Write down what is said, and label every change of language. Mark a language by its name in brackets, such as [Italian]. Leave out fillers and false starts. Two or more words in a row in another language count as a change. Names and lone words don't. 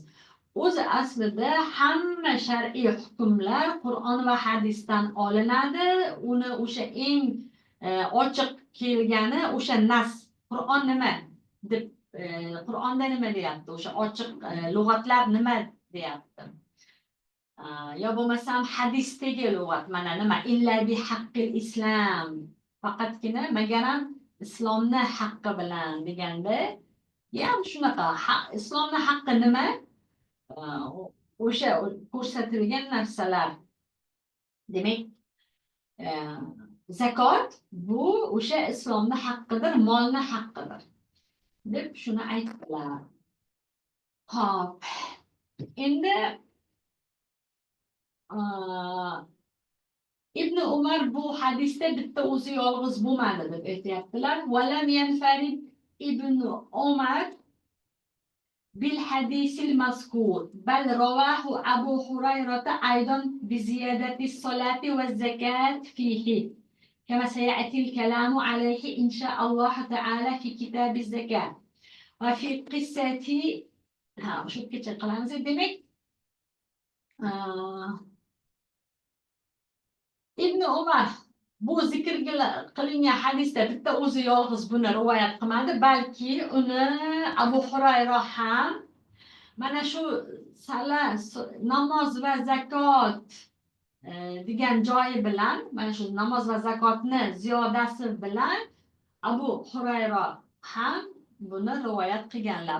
[Uzbek] O'zi aslida hamma shar'iy hukmlar Qur'on va hadisdan olinadi. Uni o'sha eng ochiq kelgani o'sha nas. Qur'on nima deb Qur'onda nima deyapti? O'sha ochiq lug'atlar nima deyapti? Yo bo'lmasam hadisdagi lug'at mana nima? [Arabic] Illa bi haqqil islam. [Uzbek] Faqatgina magaram islomni haqqi bilan deganda, ham shunaqa. Islomni haqqi nima? O'sha ko'rsatilgan narsalar. Demak, zakot bu o'sha islomni haqqidir, molni haqqidir deb shuni aytdilar. Xo'p. Endi Ibn Umar bu hadisda bitta o'zi yolg'iz bo'lmadi deb aytayaptilar. [Arabic] ولم ينفرد ابن عمر بالحديث المذكور بل رواه أبو هريرة أيضا بزيادة الصلاة والزكاة فيه. كما سيأتي الكلام عليه إن شاء الله تعالى في كتاب الزكاة. وفي قصة [Uzbek] shu kecha qilamiz. Demak, Ibn Umar bu zikr qilingan hadisda bitta o'zi yolg'iz buni rivoyat qilmadi, balki uni Abu Hurayra ham mana shu namoz va zakot degan joyi bilan, mana shu namoz va zakotni ziyodasi bilan Abu Hurayra ham buni rivoyat qilganlar.